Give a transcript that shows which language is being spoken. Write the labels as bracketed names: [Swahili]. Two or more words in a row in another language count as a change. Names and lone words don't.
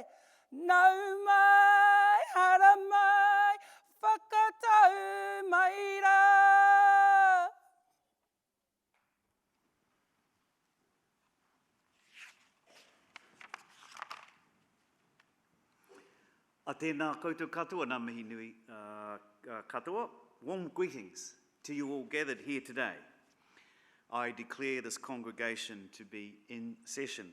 [Māori] Nau mai, hara mai, whakatau mai rā. A tēnā koutou katoa, nā mihi nui katoa. [English] Warm greetings to you all gathered here today. I declare this congregation to be in session.